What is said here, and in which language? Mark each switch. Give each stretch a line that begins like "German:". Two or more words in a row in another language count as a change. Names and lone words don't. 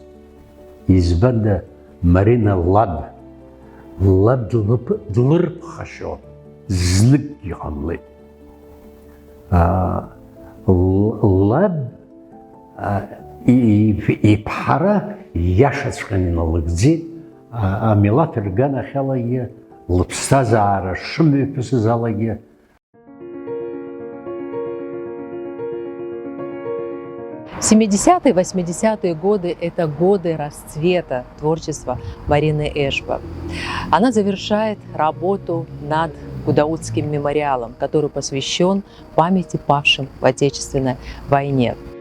Abkhazian: Избанда Марина лаб длырԥхашьо зныкгьы ҟамлеит. Лаб иԥҳара иашаҵәҟьаны иналыгӡеит, амилаҭ рганахьалагьы, лыԥсҭазаара шымҩаԥысыз алагьы.
Russian: В 70-е, 80-е годы – это годы расцвета творчества Марины Эшба. Она завершает работу над Гудаутским мемориалом, который посвящен памяти павшим в Отечественной войне.